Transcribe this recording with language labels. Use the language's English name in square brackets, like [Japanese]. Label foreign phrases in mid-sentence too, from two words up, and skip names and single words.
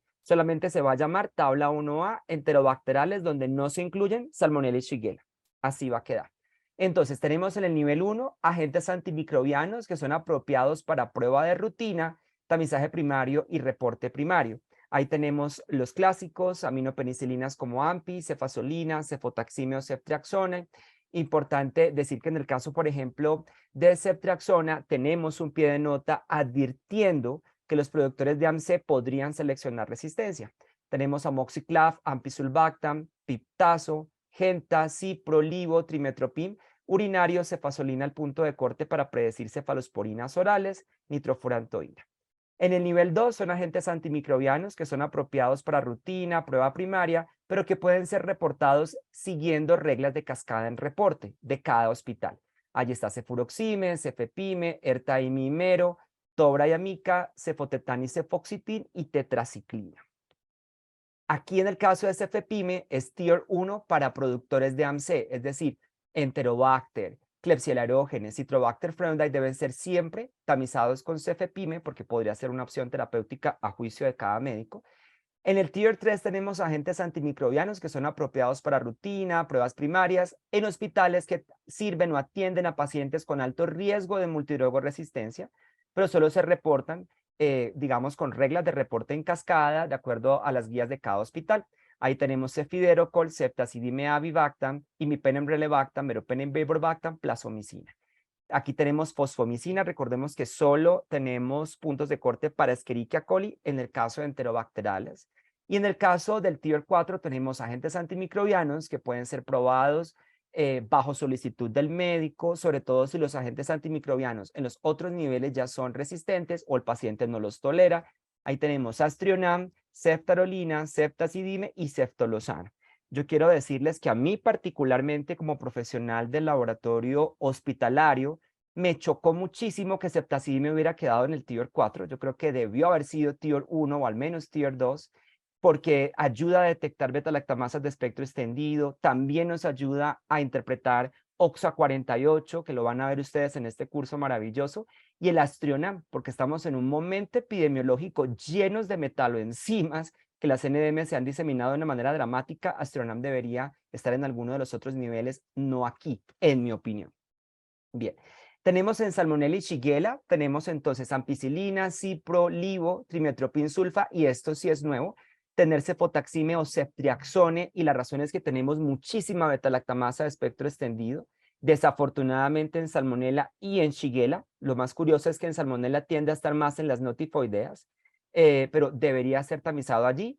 [Spanish] Solamente se va a llamar tabla 1A enterobacterales donde no se incluyen Salmonella y Shigella. Así va a quedar. Entonces tenemos en el nivel 1 agentes antimicrobianos que son apropiados para prueba de rutina, tamizaje primario y reporte primario. Ahí tenemos los clásicos, aminopenicilinas como AMPI, cefazolina, cefotaxime o ceftriaxona. Importante decir que en el caso, por ejemplo, de ceftriaxona, tenemos un pie de nota advirtiendo que los productores de AMC podrían seleccionar resistencia. Tenemos amoxiclav, ampicsulbactam, piptazo, genta, cipro, livo, trimetropin, urinario, cefazolina al punto de corte para predecir cefalosporinas orales, nitrofurantoína. En el nivel 2 son agentes antimicrobianos que son apropiados para rutina, prueba primaria, pero que pueden ser reportados siguiendo reglas de cascada en reporte de cada hospital. Allí está cefuroxime, cefepime, ertaimimero, tobra y amica, cefotetán y cefoxitin y tetraciclina. Aquí en el caso de cefepime es Tier 1 para productores de AMC, es decir, Enterobacter, Klebsiella aerógenes, Citrobacter frauendei deben ser siempre tamizados con cefepime porque podría ser una opción terapéutica a juicio de cada médico. En el Tier 3 tenemos agentes antimicrobianos que son apropiados para rutina, pruebas primarias, en hospitales que sirven o atienden a pacientes con alto riesgo de multidrogoresistencia, pero solo se reportan, digamos, con reglas de reporte en cascada de acuerdo a las guías de cada hospital. Ahí tenemos cefiderocol, ceftazidime avibactam, imipenem relebactam, meropenem vaporbactam, plazomicina. Aquí tenemos fosfomicina, recordemos que solo tenemos puntos de corte para Escherichia coli en el caso de enterobacterales. Y en el caso del Tier 4 tenemos agentes antimicrobianos que pueden ser probados bajo solicitud del médico, sobre todo si los agentes antimicrobianos en los otros niveles ya son resistentes o el paciente no los tolera. Ahí tenemos Astrionam, ceftarolina, ceftazidime y ceftolozano. Yo quiero decirles que a mí particularmente como profesional del laboratorio hospitalario me chocó muchísimo que ceftazidime hubiera quedado en el Tier 4. Yo creo que debió haber sido Tier 1 o al menos Tier 2 porque ayuda a detectar beta-lactamasas de espectro extendido, también nos ayuda a interpretar OXA48, que lo van a ver ustedes en este curso maravilloso, y el Astrionam, porque estamos en un momento epidemiológico llenos de metaloenzimas que las NDM se han diseminado de una manera dramática. Astrionam debería estar en alguno de los otros niveles, no aquí, en mi opinión. Bien, tenemos en Salmonella y Shigella, tenemos entonces ampicilina, cipro, livo, trimetropin sulfa, y esto sí es nuevo, tener cefotaxime o ceftriaxone, y la razón es que tenemos muchísima beta-lactamasa de espectro extendido. Desafortunadamente en Salmonella y en Shigella, lo más curioso es que en Salmonella tiende a estar más en las no tifoideas, pero debería ser tamizado allí.